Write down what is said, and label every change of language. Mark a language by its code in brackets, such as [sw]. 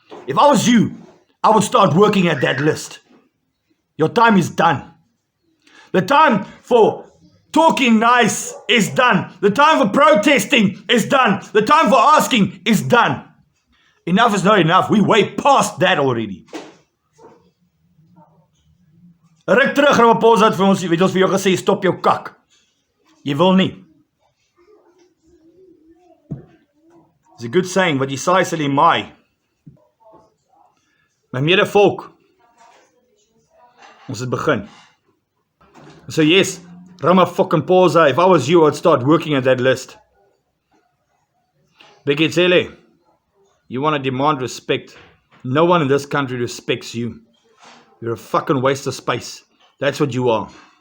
[en] If I was you, I would start working at that list. Your time is done. The time for talking nice is done. The time for protesting is done. The time for asking is done. Enough is not enough. We way past that already. [af] Ruk terug, Ramaphosa, het vir ons vir jou gesê, stop jou kak. Jy wil nie. [en] It's a good saying, [af] wat jy saai sal jy maai. My medevolk, ons het begin. [en] So yes, Ramaphosa, if I was you, I'd start working at that list. Beketsele, you want to demand respect. No one in this country respects you. You're a fucking waste of space. That's what you are.